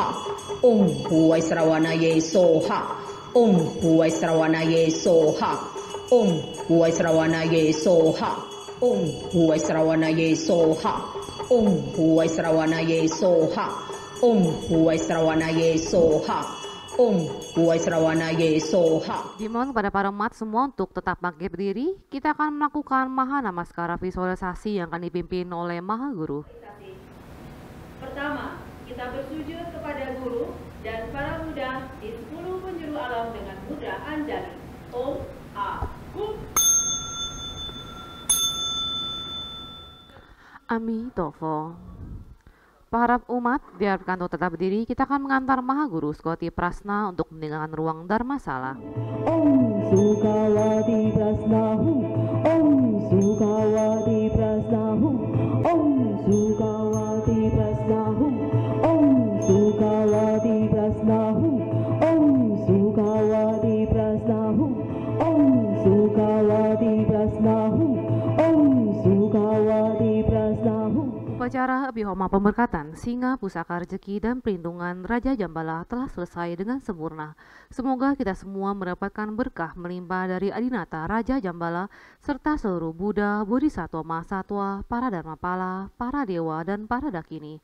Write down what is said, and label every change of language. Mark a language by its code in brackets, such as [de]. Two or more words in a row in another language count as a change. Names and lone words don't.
[sa] Om Huwai Srawana Soha. Om Huwai Srawana Soha. Om Huwai Srawana Soha. Om Huwai Srawana Soha. Om Huwai Srawana Soha. Om Huwai Srawana Soha. Om Huwai Srawana Soha. [id] Dimohon kepada para umat semua untuk tetap bangkit berdiri. Kita akan melakukan Maha Namaskara visualisasi yang akan dipimpin oleh Maha Guru. Pertama, kita bersujud kepada Guru dan para Buddha di 10 penjuru alam dengan mudra Anjali. [sa] Om Ahum. Amitofo. [id] Para umat diharapkan untuk tetap berdiri. Kita akan mengantar Maha Guru Sukawati Prasna untuk meninggalkan ruang Dharmasala. [sa] Om Sukawati Prasnahum. Om Sukawati Prasnahum. Om Sukawati Prasnahum. Om Sukawati Prasnahum. Om Sukawati Prasnahum. Om Sukawati Prasnahum. Om Sukawati Prasnahum. [id] Upacara Abhihoma pemberkatan Singa Pusaka Rejeki dan Perlindungan Raja Jambala telah selesai dengan sempurna. Semoga kita semua mendapatkan berkah melimpah dari Adinata Raja Jambala serta seluruh Buddha, Bodhisattva, Mahasatwa, para Dharmapala, para dewa dan para dakini.